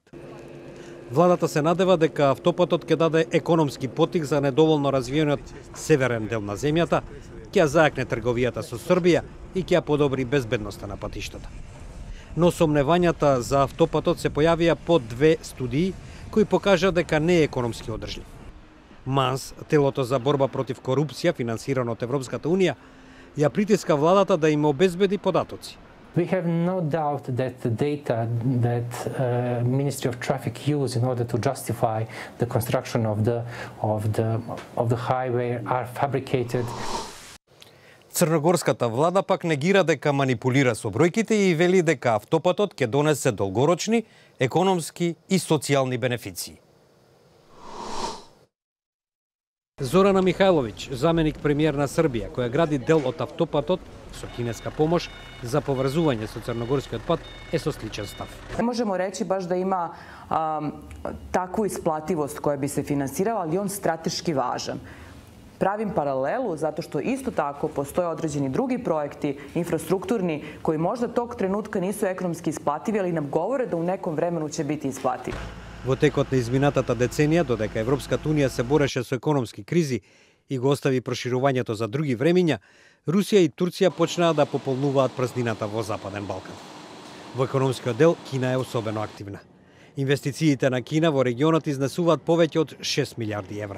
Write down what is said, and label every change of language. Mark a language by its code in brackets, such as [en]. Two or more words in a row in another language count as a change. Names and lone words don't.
[mk] Владата се надева дека автопатот ќе даде економски потик за недоволно развиениот северен дел на земјата, ќе зајакне трговијата со Србија и ќе подобри безбедноста на патиштата. Но сомневањата за автопатот се појавија по две студии кои покажа дека не е економски одржлив. МАНС, телото за борба против корупција финансирано од Европската Унија, ја притиска владата да им обезбеди податоци. [en] We have no doubt that the data that Ministry of Traffic used in order to justify the construction of the highway are fabricated. [mk] Црногорската влада пак негира дека манипулира со бројките и вели дека автопатот ќе донесе долгорочни економски и социјални бенефиции. Зорана Михајловиќ, заменик премиер на Србија, која гради дел од автопатот со кинеска помош за поврзување со Црногорскиот пат, е со сличен став. [sr] Не можемо речи баш да има такvu isplativost koja bi se finansirala, ali on strateški važan. Pravim paralelu zato što isto tako postoje određeni drugi projekti infrastrukturni koji možda tog trenutka nisu ekonomski isplativi, ali nam govore da u nekom vremenu će biti isplativi. [mk] Во текот на изминатата деценија, додека Европската Унија се бореше со економски кризи и го остави проширувањето за други времиња, Русија и Турција почнаа да пополнуваат празнината во Западен Балкан. Во економскиот дел Кина е особено активна. Инвестициите на Кина во регионот изнесуваат повеќе од 6 милиарди евра.